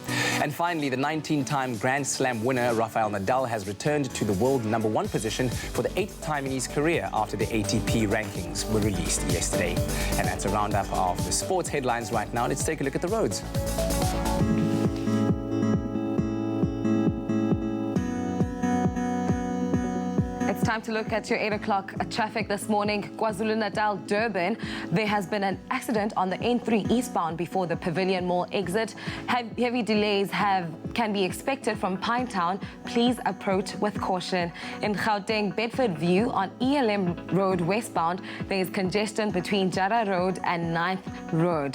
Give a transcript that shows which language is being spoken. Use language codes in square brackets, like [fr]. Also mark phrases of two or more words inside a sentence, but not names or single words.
[en] And finally, the 19-time Grand Slam winner Rafael Nadal has returned to the world #1 position for the 8th time in his career after the ATP rankings were released yesterday. And that's a roundup of the sports headlines right now. Let's take a look at the roads. It's time to look at your 8 o'clock traffic this morning. KwaZulu-Natal, Durban. There has been an accident on the N3 eastbound before the Pavilion Mall exit. Heavy delays can be expected from Pinetown. Please approach with caution. In Gauteng, Bedford View on ELM Road westbound, there is congestion between Jara Road and 9th Road.